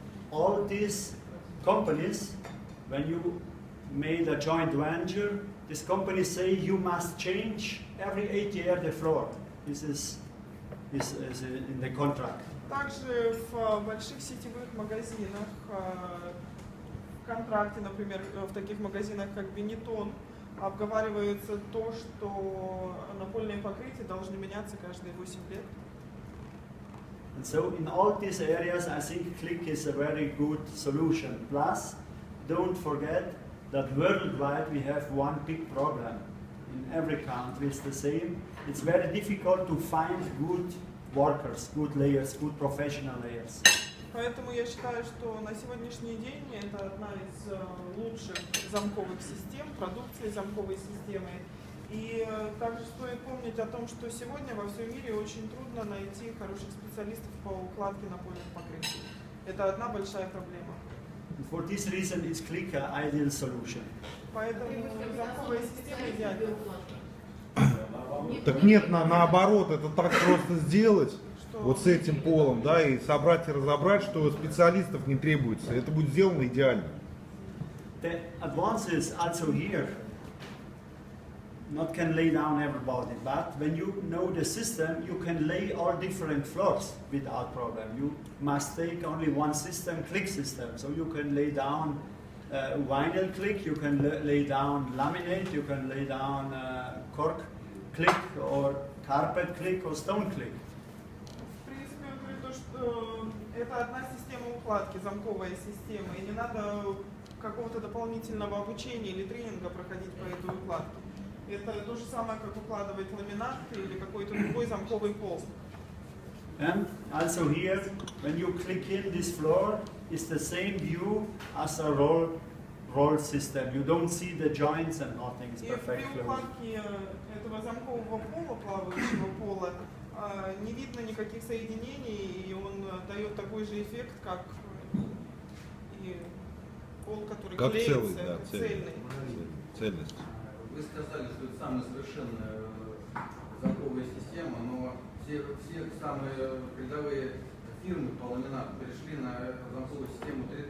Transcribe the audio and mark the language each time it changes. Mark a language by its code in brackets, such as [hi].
[en] All these companies, when you made a joint venture, these companies say you must change every 8 years the floor. This is in the contract. [ru] Также в больших сетевых магазинах, в контракте, например, в таких магазинах, как Benetton, обговаривается то, что напольные покрытия должны меняться каждые 8 лет. [en] And so in all these areas, I think click is a very good solution. Plus, don't forget that worldwide we have one big problem. In every country it's the same. It's very difficult to find good workers, good layers, good professional layers. [ru] Поэтому я считаю, что на сегодняшний день это одна из лучших замковых систем, продукции замковой системы. И также стоит помнить о том, что сегодня во всем мире очень трудно найти хороших специалистов по укладке напольных покрытий. Это одна большая проблема. [en] For this reason, is click an ideal solution. [ru] Поэтому замковая система идеальна. Так нет, наоборот, это так просто сделать, вот с этим полом, да, и собрать и разобрать, что специалистов не требуется. Это будет сделано идеально. [en] The advances also here, not can lay down everybody, but when you know the system, you can lay all different floors without problem. You must take only one system, click system, so you can lay down vinyl click, you can lay down laminate, you can lay down cork click or carpet click or stone click. [ru] В принципе, я говорю то, что это одна система укладки, замковая система, и не надо какого-то дополнительного обучения или тренинга проходить по этой укладке. Это то же самое, как укладывать ламинат или какой-то другой замковый пол. [en] And also here, when you click in this floor, it's the same view as a roll system. You don't see the joints and nothing is perfect. [ru] И при укладке этого замкового пола, плавающего пола, не видно никаких соединений, и он дает такой же эффект, как и пол, который как клеится, целый, да, цельный. Цельность. Вы сказали, что это самая совершенная замковая система, но все самые передовые фирмы по ламинату перешли на замковую систему 3D.